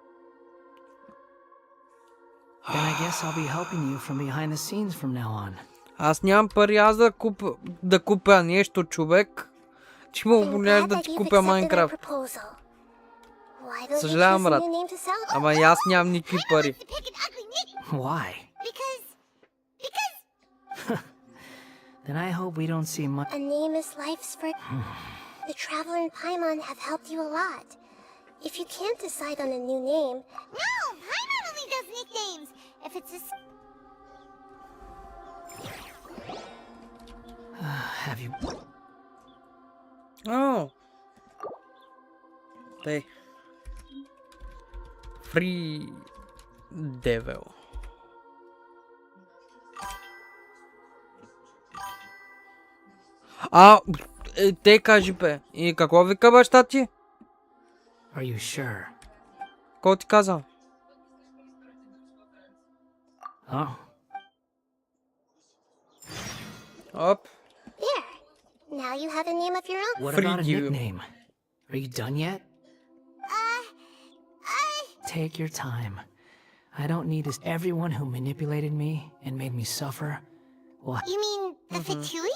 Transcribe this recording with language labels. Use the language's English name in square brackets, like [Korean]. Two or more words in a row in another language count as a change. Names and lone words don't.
[English] Then I guess I'll be helping you from behind the scenes from now on. [Bulgarian] Аз нямам пари аз да купя нещо, човек. Че му обоняш да ти купя Майнкрафт. Съжалявам, брат. Ама и аз нямам никакви пари. [English] Why? Because... Then I hope we don't see much. A name is life's for... The Traveler and Paimon have helped you a lot. If you can't decide on a new name... No! Paimon only does nicknames! If it's a... Have you... Oh. They... Free... Devil. [Bulgarian] Те кажи бе. И какво вика баща ти? [English] Are you sure? [Bulgarian] Какво ти каза? Oh. Оп. [English] There. Now you have a name of your own. What about a nickname? Are you done yet? Take your time. I don't need this. Everyone who manipulated me and made me suffer. What? You mean the Fatui?